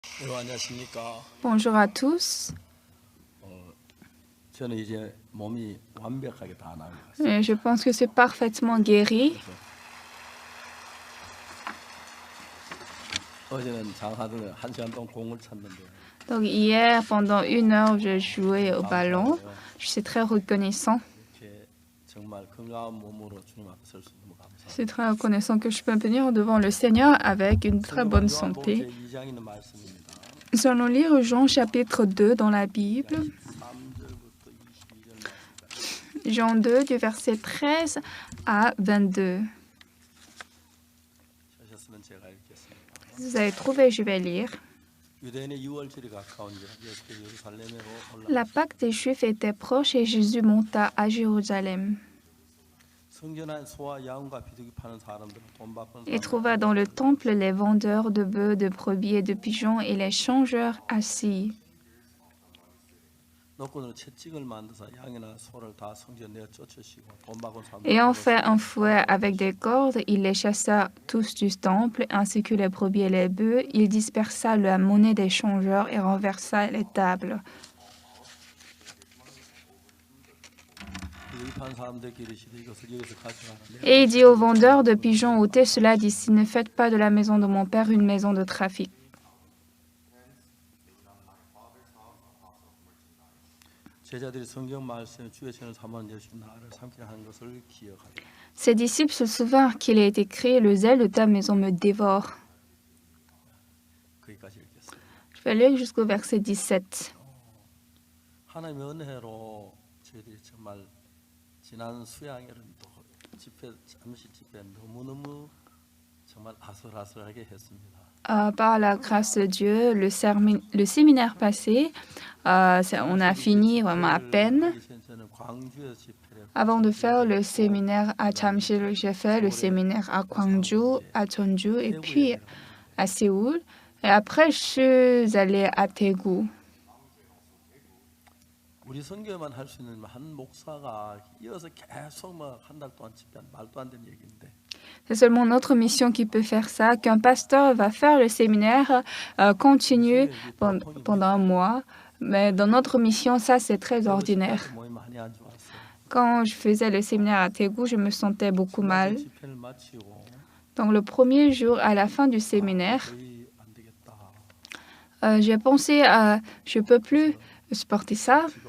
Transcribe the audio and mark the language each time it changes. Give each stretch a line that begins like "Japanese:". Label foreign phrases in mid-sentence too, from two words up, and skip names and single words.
Korean: 네, 안녕하십니까.
French: Bonjour à tous.
Korean: 저는 이제 몸이 완벽하게 다 나은 것 같습니다.
French: Je pense que c'est parfaitement guéri.
Korean: 어제는 장하던 1시간 동안 공을 찼는데
French: Donc hier, pendant 1 heure, j'ai joué au ballon. Je suis très reconnaissant.
Korean: 이렇게 정말 건강한 몸으로 주님 앞에 설 수 있는 거
French: Je
Korean: 감사합니다.
French: suis très reconnaissant que je peux venir devant le Seigneur avec une très bonne
Korean: 요한복음
French: santé.
Korean: 제2장 있는 말씀입니다.
French: Nous allons lire Jean chapitre 2 dans la Bible.
Korean: 3절부터 22절 말씀까지.
French: Jean 2 du verset 13 à 22.
Korean: 하셨으면 제가 읽겠습니다.
French: Si vous avez trouvé, je vais lire.
Korean: 유대인의 유월절이 가까운지라 예수께서 예루살렘으로
French: La
Korean: 올라가시고
French: Pâque des Juifs était proche et Jésus monta à Jérusalem.
Korean: 성전 안 소와 양과 비둘기 파는 사람들은 돈 바쁜
French: Il trouva dans le temple les vendeurs de bœufs, de brebis et de pigeons et les changeurs assis.
Korean: 노끈으로 채찍을 만드사 양이나 소를 다 성전 내어 쫓으시고 돈 바꾼
French: Ayant
Korean: 사람들
French: fait un fouet avec des cordes, il les chassa tous du temple, ainsi que les brebis et les bœufs. Il dispersa la monnaie des changeurs et renversa les tables. Et il dit aux vendeurs de pigeons, ôtez cela d'ici, ne faites pas de la maison de mon père une maison de trafic. Ses disciples se souvinrent qu'il est écrit, le zèle de ta maison me dévore. Je vais lire jusqu'au verset 17.
Korean: 하나님의 은혜로 저희들이 정말 지난 수양일은 또 잠실 집회 너무너무 정말 아슬아슬하게 했습니다.
French: Par la grâce de Dieu, le séminaire passé, on a fini vraiment à peine. Avant de faire le séminaire à Jamsil, j'ai fait le séminaire à Gwangju, à Jeonju et puis à Séoul. Et après, je suis allée à Daegu.
Korean: 우리 선교만 할 수 있는 한 목사가 이어서 계속 한 달 동안 집회한 말도 안 되는 얘기인데.
French: C'est seulement notre mission qui peut faire ça, qu'un pasteur va faire le séminaire continu pendant un mois. Mais dans notre mission, ça, c'est très ordinaire. Quand je faisais le séminaire à Daegu, je me sentais beaucoup mal. Donc le premier jour, à la fin du séminaire, j'ai pensé, je ne peux plus supporter ça.